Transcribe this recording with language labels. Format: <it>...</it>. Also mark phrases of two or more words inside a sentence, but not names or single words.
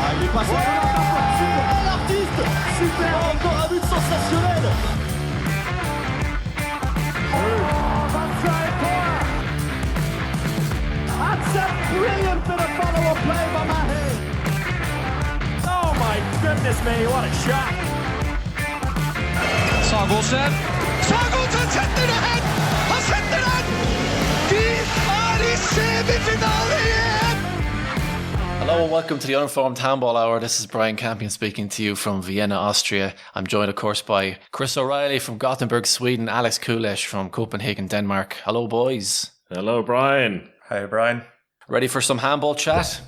<fr>passe super l'artiste, super, encore un but sensationnel.</fr> <en>That's a brilliant bit of follow-up play by Mahe. Oh my goodness me, what a shot.</en> <no>Sagosen setter det hen! Han setter den! De i semifinale igjen!</no> <en>Hello and welcome to the Uninformed Handball Hour. This is Brian Campion speaking to you from Vienna, Austria. I'm joined, of course, by Chris O'Reilly from Gothenburg, Sweden, Alex Kulesh from Copenhagen, Denmark. Hello, boys. Hello, Brian. Hi, Brian. Ready for some handball chat?</en>